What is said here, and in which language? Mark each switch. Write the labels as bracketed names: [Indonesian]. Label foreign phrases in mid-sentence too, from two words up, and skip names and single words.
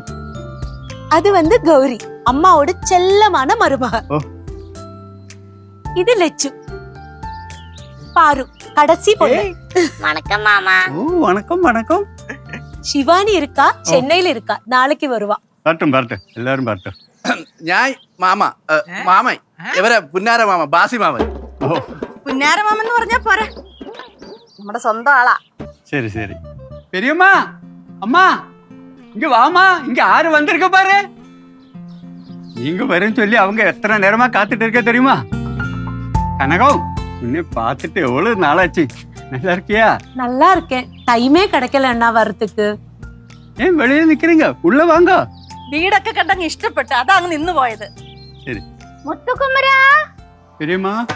[Tamil] அது வந்து கௌரி, அம்மாவோட செல்லமான மருமக. இது லெச்சு, பாரு கடைசி பொண்ணு. வணக்கம் மாமா. ஓ வணக்கம் வணக்கம். சிவானி இருக்கா, சென்னையில இருக்கா. நாளைக்கு வருவா. வரட்டும் வரட்டும், எல்லாரும் வரட்டும். [Malayalam] ഞാൻ മാമൻ ഇവരെ പുന്നാര മാമ ബാസി മാമൻ. പുന്നാര മാമൻ എന്ന് പറഞ്ഞാ പോരാ, നമ്മുടെ സ്വന്തം ആളാ. [Tamil] சரி சரி. பெரியம்மா அம்மா இங்க வாமா. இங்க யாரு வந்திருக்க பாரு. நீங்க வரேன்னு சொல்லி அவங்க எத்தனை நேரமா காத்துட்டு இருக்க தெரியுமா? கனகம் உன்னை பார்த்துட்டு எவ்வளவு நாளாச்சு. நல்லா இருக்கியா? நல்லா இருக்கேன். டைமே கிடைக்கல அண்ணா வரதுக்கு. ஏன் வெளியே நிக்கிறீங்க? உள்ள வாங்க. [Malayalam] വീടൊക്കെ കണ്ടങ്ങ് ഇഷ്ടപ്പെട്ടു, അതാ അങ്ങ് നിന്ന് പോയത്. ശരി. മുത്തുകുമരാ. [Tamil] பெரியம்மா